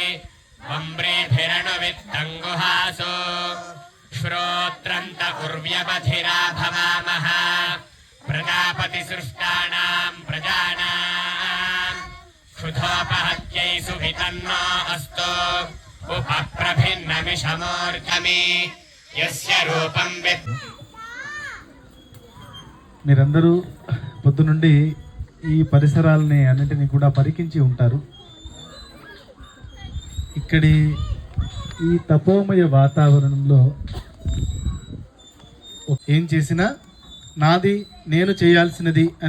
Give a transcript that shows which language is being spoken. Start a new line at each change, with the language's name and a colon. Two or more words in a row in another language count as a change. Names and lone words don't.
Sanskrit: वम्ब्रेभिरनुवित्तङ्गुहासो श्रोत्रन्त उर्व्यपथिरा भवामः प्रजापतिसृष्टानां प्रजानां क्षुधोपहत्यै सुवितन्नो अस्तु उपप्रभिन्नमिषमूर्धमि यस्य रूपं
Telugu: మీరందరూ పొద్దునుండి ఈ పరిసరాలని అన్నింటినీ కూడా పరికించి ఉంటారు. ఇక్కడి ఈ తపోమయ వాతావరణంలో ఏం చేసినా నాది నేను చేయాల్సినది అని